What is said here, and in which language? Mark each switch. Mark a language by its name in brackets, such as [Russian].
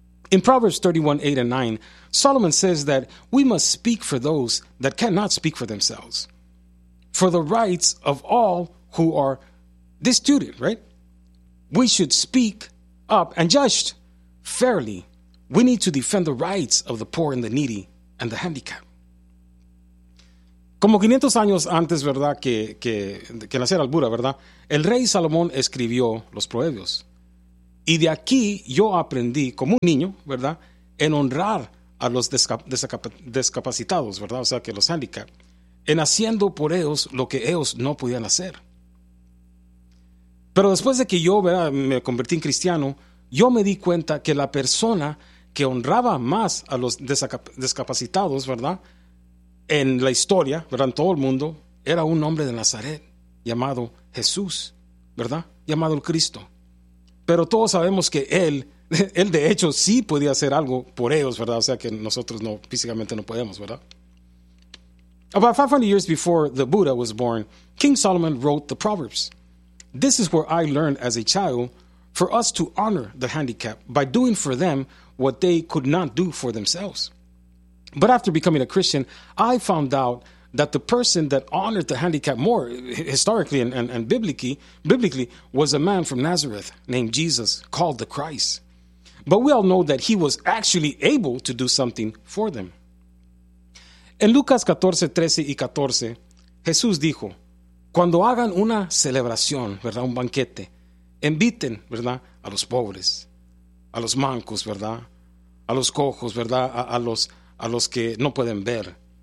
[English] In Proverbs 31, 8 and 9, Solomon says that we must speak for those that cannot speak for themselves, for the rights of all who are destitute, right? We should speak up and judge fairly. We need to defend the rights of the poor and the needy and the handicapped. [Spanish] Como 500 años antes, ¿verdad?, que naciera el Buda, ¿verdad?, el rey Salomón escribió los proverbios. Y de aquí yo aprendí, como un niño, ¿verdad?, en honrar a los descapacitados, ¿verdad?, o sea, que los handicap, en haciendo por ellos lo que ellos no podían hacer. Pero después de que yo, ¿verdad?, me convertí en cristiano, yo me di cuenta que la persona que honraba más a los descapacitados, ¿verdad?, en la historia, ¿verdad?, en todo el mundo, era un hombre de Nazaret llamado Jesús, ¿verdad?, llamado el Cristo. Pero todos sabemos que él de hecho sí podía hacer algo por ellos, ¿verdad?, o sea que nosotros no, físicamente no podemos, ¿verdad? [English] About 500 years before the Buddha was born, King Solomon wrote the Proverbs. This is where I learned as a child for us to honor the handicapped by doing for them what they could not do for themselves. But after becoming a Christian, I found out that the person that honored the handicapped more historically and biblically was a man from Nazareth named Jesus, called the Christ. But we all know that he was actually able to do something for them. [Spanish] En Lucas 14, 13 y 14, Jesús dijo, cuando hagan una celebración, ¿verdad?, un banquete, inviten, ¿verdad?, a los pobres, a los mancos, ¿verdad?, a los cojos, ¿verdad?, a los que no pueden ver.